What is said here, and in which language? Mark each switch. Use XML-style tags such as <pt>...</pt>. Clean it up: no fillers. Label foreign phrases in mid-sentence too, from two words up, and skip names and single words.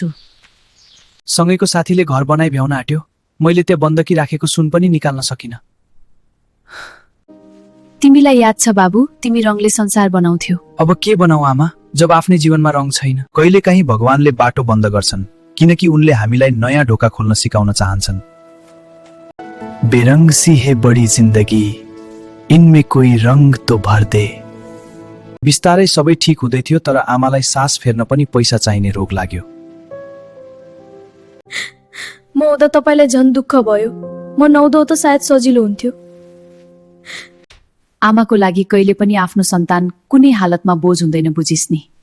<ne>सँगैको साथीले घर बनाइ भ्याउन आँट्यो, मैले त्यहाँ बन्दकी राखेको सुन पनि निकाल्न सकिन। तिमीलाई याद छ बाबु, तिमी रङले संसार बनाउँथ्यौ। अब के बनाऊ आमा, जब आफ्नै जीवनमा रङ छैन। कहिलेकाहीँ भगवानले बाटो बन्द गर्छन्, किनकि उनले हामीलाई नयाँ ढोका खोल्न सिकाउन चाहन्छन्।</ne> <hi>बेरंग सी है बड़ी जिन्दगी, इनमें कोई रंग तो भर दे।</hi> <ne>बिस्तारै सबै ठिक हुँदै थियो, तर आमालाई सास फेर्न पनि पैसा चाहिने रोग लाग्यो। म हुँदा तपाईलाई झन् दुःख भयो, म नहुँदो त सायद सजिलो हुन्थ्यो। आमाको लागि कहिले पनि आफ्नो सन्तान कुनै हालतमा बोझ हुँदैन, बुझिस् नि।</ne>